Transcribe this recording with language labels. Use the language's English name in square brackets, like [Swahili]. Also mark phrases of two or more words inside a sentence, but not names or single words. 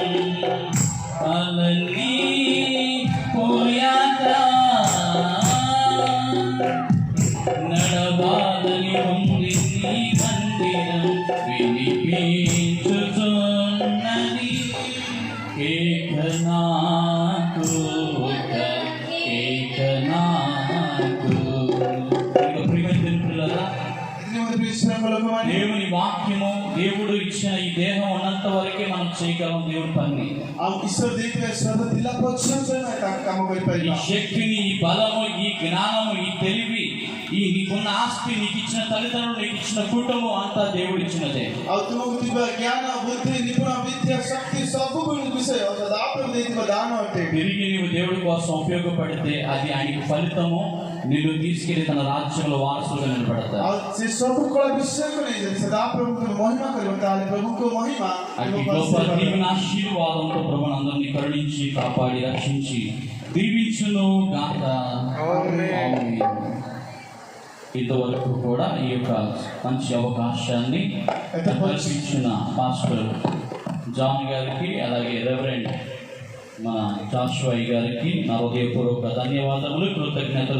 [Telugu] అలన్నీ పోయాక నడవాలని ఉంది నీ మందిరం వినిపించుచున్నది కేకనాకు, కేకనాకు. ప్రియమైన పిల్లలారా, దేవుని వాక్యము, దేవుడు ఇచ్చిన ఈ దేహం ఉన్నంత వరకే మనం చేయగలం దేవుని పని. [Odia] ଆଉ ଈଶ୍ୱର ଦେଇଥିବା ସ୍ୱର ଥିଲା ପର୍ଯ୍ୟନ୍ତ ଆମେ କାମ [Telugu] ఈ [Odia] କରିପାରିବା। [Telugu] శక్తిని, ఈ బలము, ఈ జ్ఞానము, ఈ తెలివి, ఈ నీకున్న ఆస్తి, నీకు ఇచ్చిన తల్లిదండ్రులు, నీకు ఇచ్చిన కుటుంబం అంతా దేవుడు ఇచ్చినదే. [Odia] ଆଉ ତୁମକୁ ଥିବା ଜ୍ଞାନ, ବୁଦ୍ଧି, ନିପୁଣ, ବିଦ୍ୟା, ଶକ୍ତି ସବୁ ବିଷୟ ସଦାପ୍ରଭୁ ଦେଇଥିବା ଦାନ ଅଟେ। [Telugu] తిరిగి నీవు దేవుడి కోసం ఉపయోగపడితే అది ఆయనకి ఫలితము, నిన్ను తీసుకెళ్లి తన రాజ్యంలో వారసులుగా నిలబడతారు. [Odia] ଆଉ ସେ ସବୁ କଳା ବିଷୟକୁ ନେଇ ଯଦି ସଦାପ୍ରଭୁଙ୍କୁ ମହିମା କରିବ, ତାହେଲେ ପ୍ରଭୁଙ୍କ ମହିମା [Telugu] అట్టి గొప్ప దీవెన ఆశీర్వాదంతో ప్రభువును అందరినీ కరుణించి కాపాడి రక్షించి దీవించును గాక. ఆమేన్. ఇంతవరకు కూడా ఈ యొక్క మంచి అవకాశాన్ని కల్పించిన పాస్టర్ జాన్ గారికి, అలాగే రెవరెండ్ మన జాషువా గారికి నా హృదయపూర్వక ధన్యవాదములు, కృతజ్ఞతలు.